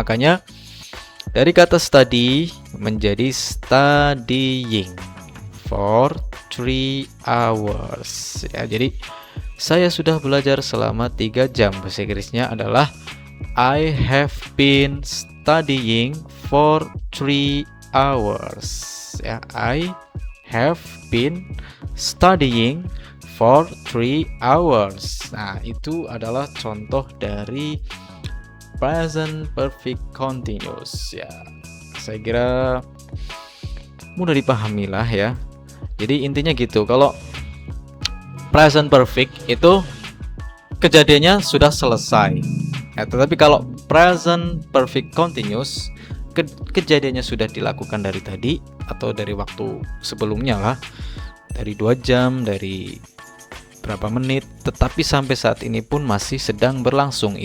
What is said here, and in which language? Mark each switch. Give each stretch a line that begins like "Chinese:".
Indonesian: Makanya dari kata study menjadi
English: studying for 3 hours
Indonesian: ya. Jadi saya sudah belajar selama 3 jam. Bahasa Inggrisnya adalah
English: I have been studying for 3 hours ya. I have been studying for 3 hours.
Indonesian: Nah, itu adalah contoh dari present perfect continuous ya. Saya kira mudah dipahami lah ya. Jadi intinya gitu, kalau present perfect itu kejadiannya sudah selesai ya, tetapi kalau present perfect continuous kejadiannya sudah dilakukan dari tadi atau dari waktu sebelumnya lah, dari 2 jam, dari berapa menit, tetapi sampai saat ini pun masih sedang berlangsung.